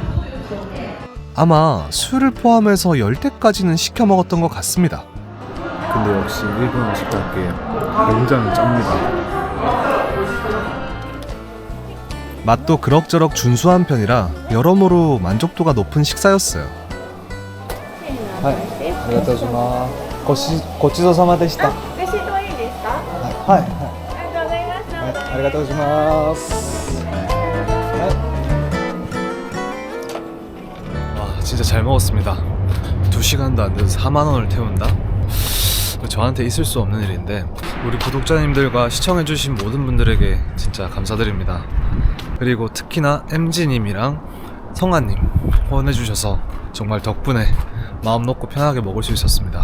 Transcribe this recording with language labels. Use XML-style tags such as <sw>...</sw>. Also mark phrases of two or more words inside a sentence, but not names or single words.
<ko>아마 술을 포함해서 10대까지는 시켜 먹었던 것 같습니다. 근데 역시 일본 음식답게 굉장히 짭니다. 맛도 그럭저럭 준수한 편이라 여러모로 만족도가 높은 식사였어요.</ko> <ja>ありがとうございます。ごちそうさまでした。レシートはいいですか？はい、ありがとうございました。ありがとうございます。</ja> <ko>와, 진짜 잘 먹었습니다. 2시간도 안 돼서 4만 원을 태운다? 저한테 있을 수 없는 일인데 우리 구독자님들과 시청해주신 모든 분들에게 진짜 감사드립니다. 그리고 특히나 MG님이랑 성아님 후원해주셔서 정말 덕분에 마음 놓고 편하게 먹을 수 있었습니다.</ko>